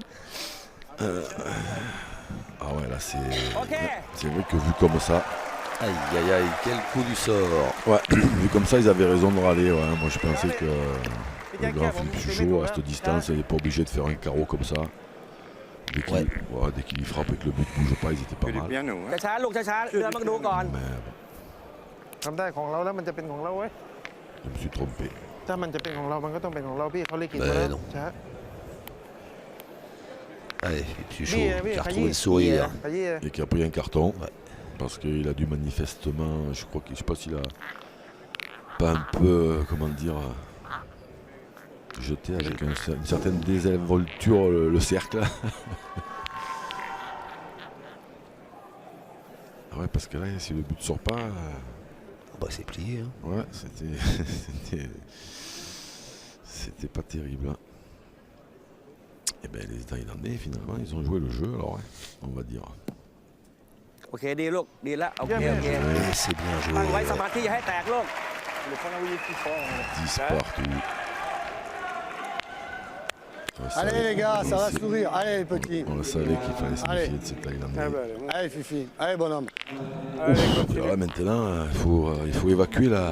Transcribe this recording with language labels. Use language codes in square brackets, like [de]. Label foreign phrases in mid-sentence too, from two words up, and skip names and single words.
[fr] Ah ouais, là, c'est vrai que vu comme ça, Aïe aïe aïe, quel coup du sort. ouais, vu comme ça, ils avaient raison de râler. Ouais. Moi, je pensais que le grand Philippe Suchot, à cette distance, il n'est pas obligé de faire un carreau comme ça. Dès qu'il frappe et que le but ne bouge pas, ils étaient pas mal. bien, nous. [th] ช้าๆลูกช้าๆเรือมันก็ดูก่อน [fr] Mais [th] ทำได้ของเราแล้วมันจะเป็นของเราเว้ย [fr] je me suis trompé. [th] ถ้ามันจะเป็นของเรา มันก็ต้องเป็นของเราพี่เขาลิขิต [fr] Ben [th] มาแล้ว [fr] non. [th] ช้า [fr] Allez, Philippe Oui, Suchot oui, qui a Khayri. retrouvé le sourire. [th] ขยี้ [fr] Et qui a pris un carton. Ouais. Parce qu'il a dû manifestement, je sais pas s'il a pas un peu, comment dire, jeté avec une certaine désinvolture le cercle. Ah ouais, parce que là, si le but sort pas, Bah, c'est plié. Hein. ouais, c'était pas terrible. Et ben les Thaïlandais, finalement, ils ont joué le jeu, alors ouais, on va dire. [th] โอเคดีลูกดีแล้วโอเคโอเค [fr] Ouais, c'est bien [th] ตั้งไว้ [fr] joué. [th] สมาธิอย่าให้แตกลูก [fr] Le Panawili plus fort. 10 partout. Ouais, ça Allez allait. les gars, ça va sourire. Allez les petits. On le savait qu'il fallait se Allez. méfier de ces Thaïlandais. Ah bah, allez, bon. Allez Fifi. Allez bonhomme. Allez, continue. Alors là, maintenant, il faut évacuer la